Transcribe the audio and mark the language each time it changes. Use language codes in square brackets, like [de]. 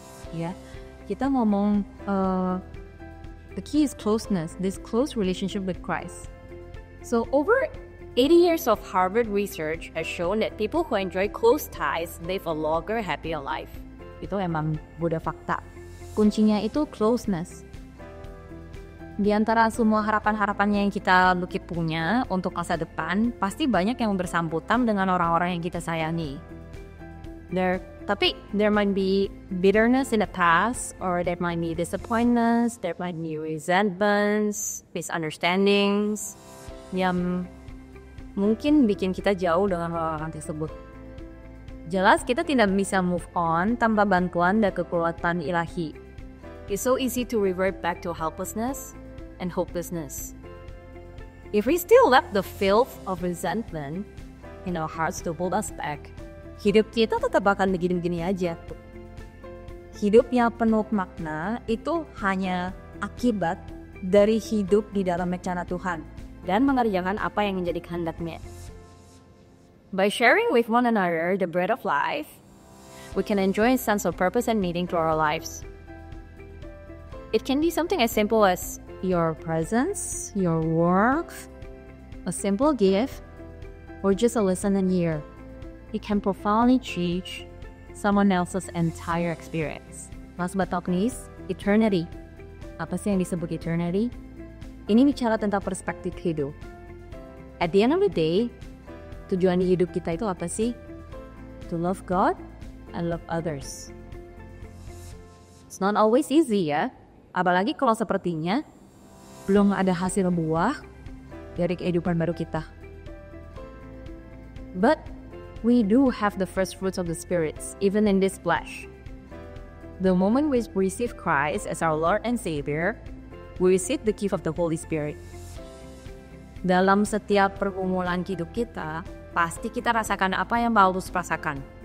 [id] Ya, kita ngomong [en] the key is closeness, this close relationship with Christ. So over 80 years of Harvard research has shown that people who enjoy close ties live a longer, happier life. [id] Itu emang udah fakta. Kuncinya itu closeness. Di antara semua harapan-harapannya yang kita punya untuk masa depan, pasti banyak yang bersambutan dengan orang-orang yang kita sayangi. Tapi [en] there might be bitterness in the past, or there might be disappointments, there might be resentments, misunderstandings, [id] yang mungkin bikin kita jauh dengan orang-orang tersebut. Jelas kita tidak bisa move on tanpa bantuan dan kekuatan ilahi. [en] It's so easy to revert back to helplessness and hopelessness. If we still let the filth of resentment in our hearts to hold us back, [id] hidup kita tetap akan begini-begini aja. Hidup yang penuh makna itu hanya akibat dari hidup di dalam rencana Tuhan dan mengerjakan apa yang menjadi kehendaknya. [en] By sharing with one another the bread of life, we can enjoy a sense of purpose and meaning to our lives. It can be something as simple as your presence, your work, a simple gift, or just a listen and ear. It can profoundly change someone else's entire experience. Last but not least, eternity. [id] Apa sih yang disebut eternity? Ini bicara tentang perspektif hidup. [en] At the end of the day, [id] tujuan hidup kita itu apa sih? [en] To love God and love others. It's not always easy [id] ya. Apalagi kalau sepertinya belum ada hasil buah dari kehidupan baru kita. [en] But we do have the first fruits of the spirits, even in this flesh. The moment we receive Christ as our Lord and Savior, we receive the gift of the Holy Spirit. [id] Dalam setiap pergumulan hidup kita, pasti kita rasakan apa yang Paulus rasakan.